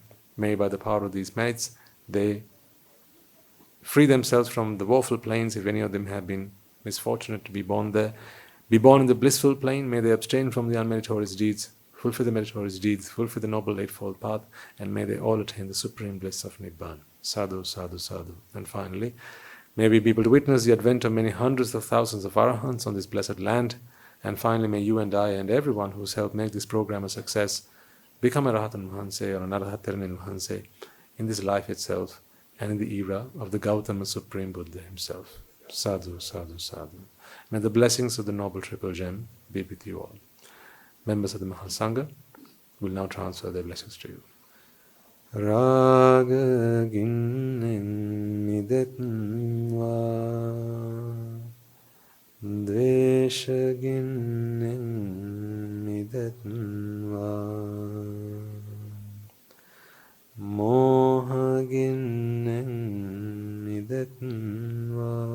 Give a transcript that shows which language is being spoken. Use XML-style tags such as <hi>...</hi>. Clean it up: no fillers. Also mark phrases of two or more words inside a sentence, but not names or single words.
<en>May by the power of these merits they free themselves from the woeful plains if any of them have been misfortunate to be born there. be born in the blissful plane, may they abstain from the unmeritorious deeds, fulfill the meritorious deeds, fulfill the noble eightfold path, and may they all attain the supreme bliss of Nibbana.</en> <pi>Sadhu, sadhu, sadhu.</pi> <en>And finally, may we be able to witness the advent of many hundreds of thousands of arahants on this blessed land. And finally, may you and I and everyone who's helped make this program a success become a Rahatan Mahanse or an Arahataran Mahanse in this life itself and in the era of the Gautama Supreme Buddha himself.</en> <pi>Sadhu, sadhu, sadhu.</pi> <en>May the blessings of the Noble Triple Gem be with you all. Members of the Mahasangha will now transfer their blessings to you.</en> <si>රාග ගින්නෙන් මිදෙත්වා ද්වේෂ ගින්නෙන් මිදෙත්වා මෝහ ගින්නෙන් මිදෙත්වා</si>